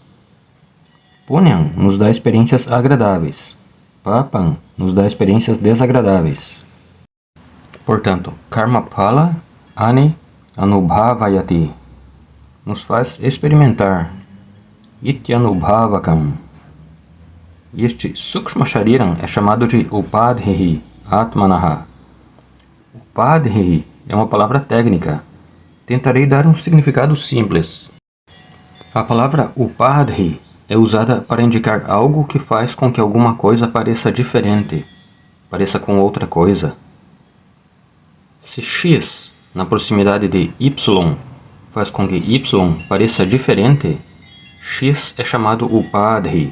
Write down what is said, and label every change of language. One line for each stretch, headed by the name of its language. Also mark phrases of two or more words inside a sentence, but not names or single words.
Portuguese: Punyam nos dá experiências agradáveis, papam nos dá experiências desagradáveis. Portanto,
Sanskrit: karma pala ani anubhavayati
Portuguese: nos faz experimentar, ityanubhavakam. Este
Sanskrit: sukshma shariram
Portuguese: é chamado de
Sanskrit: upadhihi atmanaha.
Portuguese: Upadhihi é uma palavra técnica. Tentarei dar um significado simples. A palavra upadhi é usada para indicar algo que faz com que alguma coisa pareça diferente, pareça com outra coisa. Se x, na proximidade de y, faz com que y pareça diferente, x é chamado upadhi.